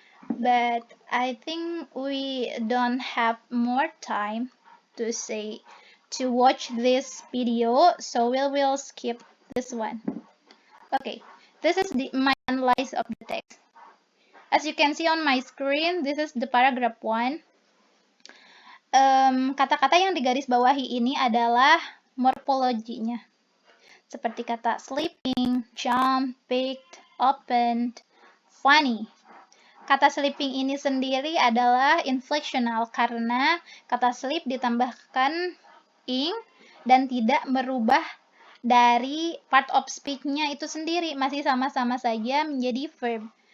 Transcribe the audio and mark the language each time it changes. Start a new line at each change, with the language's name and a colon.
English: But I think we don't have more time to watch this video, so we will skip this one. Okay, this is my analysis of the text. As you can see on my screen, this is the paragraph 1.
Indonesian: Kata-kata yang digarisbawahi ini adalah morfologinya. Seperti kata sleeping, jump, picked, opened, funny. Kata sleeping ini sendiri adalah inflectional karena kata sleep ditambahkan ing dan tidak merubah dari part of speech-nya itu sendiri, masih sama-sama saja menjadi verb.